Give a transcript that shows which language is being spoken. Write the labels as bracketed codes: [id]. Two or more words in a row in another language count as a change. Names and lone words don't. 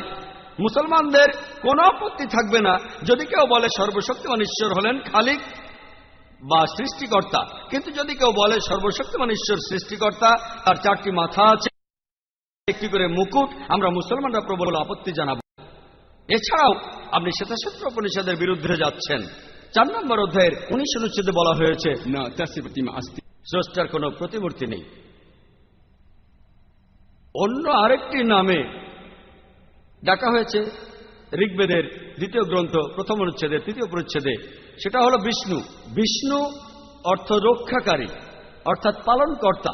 [bn] মুসলমানদের কোনো আপত্তি থাকবে না যদি কেউ বলে সর্বশক্তিমান ঈশ্বর হলেন খালিক বা সৃষ্টিকর্তা। কিন্তু যদি কেউ বলে সর্বশক্তিমান ঈশ্বর সৃষ্টিকর্তা, তার 4টি মাথা আছে, একটি করে মুকুট, আমরা মুসলমানরা প্রবল আপত্তি জানাব। এছাড়াও আপনি শ্বেতাসূত্র উপনিষদের বিরুদ্ধে যাচ্ছেন। 4 নম্বর অধ্যায়ের 19 অনুচ্ছেদে বলা হয়েছে [sa] न तस्य प्रतिमा अस्ति [bn] স্রষ্টার কোনো প্রতিমূর্তি নেই। অন্য আরেকটি নামে ডাকা হয়েছে ঋগ্বেদের 2য় গ্রন্থ 1ম অনুচ্ছেদের 3য় পরিচ্ছেদে, সেটা হলো বিষ্ণু। বিষ্ণু অর্থ রক্ষাকারী, অর্থাৎ পালনকর্তা।